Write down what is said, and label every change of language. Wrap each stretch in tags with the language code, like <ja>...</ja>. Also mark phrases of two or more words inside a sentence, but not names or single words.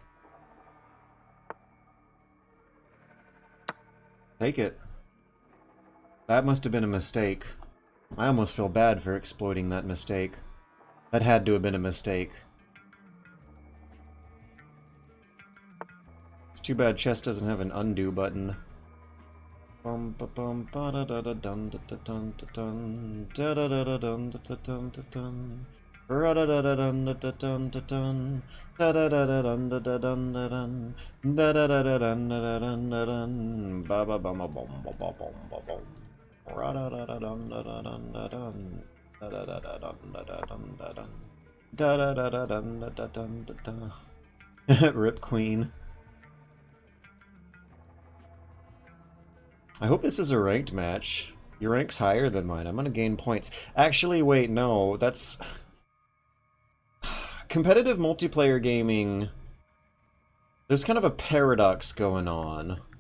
<en>Take it. That must have been a mistake. I almost feel bad for exploiting that mistake. That had to have been a mistake. It's too bad chess doesn't have an undo button. Bum ba bum ba da da da dun da da dun da dun da da da da dun da da dun da dun ra da da da dun da da dun da dun da da da da dun da da dun da dun da da da da dun da da dun da dun ba ba bum ba bum ba ba bum ba bum ra da da da dun da da dun da dun da da da da dun da da dun da dun da da da da dun da da dun da da. Rip Queen. I hope this is a ranked match. Your rank's higher than mine. I'm gonna gain points. Actually, wait, no. That's... Competitive multiplayer gaming... There's kind of a paradox going on.</en>